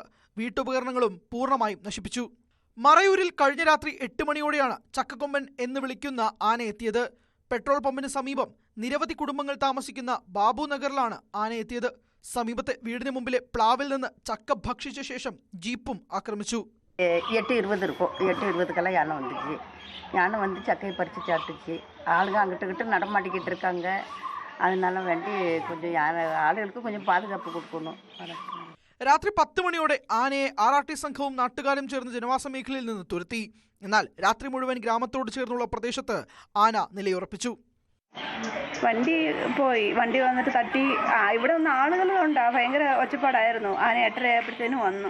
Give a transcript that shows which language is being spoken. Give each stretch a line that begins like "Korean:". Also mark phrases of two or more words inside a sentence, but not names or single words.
Malayalam: വീട്ടുപകരണങ്ങളും പൂർണ്ണമായും നശിപ്പിച്ചു. മറയൂരിൽ കഴിഞ്ഞ രാത്രി 8 മണിയോടെയാണ് ചക്കക്കൊമ്പൻ എന്ന് വിളിക്കുന്ന ആന എത്തിയത്. പെട്രോൾ പമ്പിന് സമീപം നിരവധി കുടുംബങ്ങൾ താമസിക്കുന്ന ബാബു നഗറിലാണ് ആന എത്തിയത്. സമീപത്തെ വീടിന് മുമ്പിലെ പ്ലാവിൽ നിന്ന് ചക്ക ഭക്ഷിച്ച ശേഷം ജീപ്പും ആക്രമിച്ചു.
Tamil: 8:20 இருக்கும். 8:20 யானை வந்துச்சு. யானை வந்து சக்கையை பறித்து சாப்பிட்டுச்சு. ஆளுங்க அங்கிட்டு நடமாட்டிக்கிட்டு இருக்காங்க. அதனால வேண்டி கொஞ்சம் ஆளுகளுக்கு கொஞ்சம் பாதுகாப்பு கொடுக்கணும்.
Malayalam: രാത്രി 10 മണിയോടെ ആനയെ RRT സംഘവും നാട്ടുകാരും ചേർന്ന് ജനവാസ മേഖലയിൽ നിന്ന് തുരത്തി. എന്നാൽ രാത്രി മുഴുവൻ ഗ്രാമത്തോട് ചേർന്നുള്ള പ്രദേശത്ത് ആന നിലയുറപ്പിച്ചു. വണ്ടി പോയി. വണ്ടി വന്നിട്ട് തട്ടി. ഇവിടെ ഒന്ന് ആളുകളുണ്ടാ. ഭയങ്കര ഒച്ചപ്പാടായിരുന്നു. ആന 8:30 ആയപ്പോഴത്തേനും വന്നു.